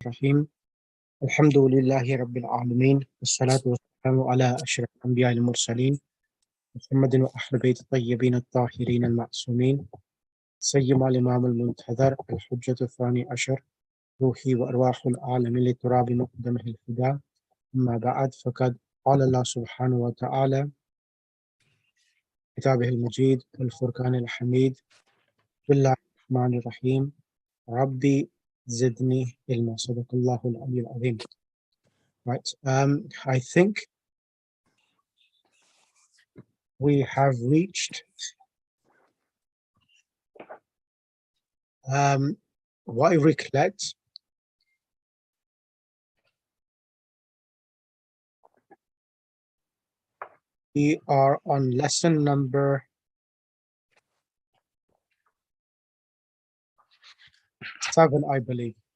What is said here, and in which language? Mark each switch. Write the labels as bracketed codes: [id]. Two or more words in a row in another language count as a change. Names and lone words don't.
[ar] Rahim. الحمد لله رب العالمين. والصلاة والسلام على أشرف الأنبياء المرسلين. محمد وأهل بيت الطيبين الطاهرين المعصومين. سيد الإمام المنتظر الحجة الثاني عشر. روحي وأرواح العالمين لتراب مقدمه الفداء. أما بعد فقد قال الله سبحانه وتعالى كتابه المجيد والفرقان الحميد. بسم الله الرحمن الرحيم. رب زدني علما. صدق الله العلي العظيم. [en] Right. I think we have reached what I recollect. We are on lesson number 7, I believe.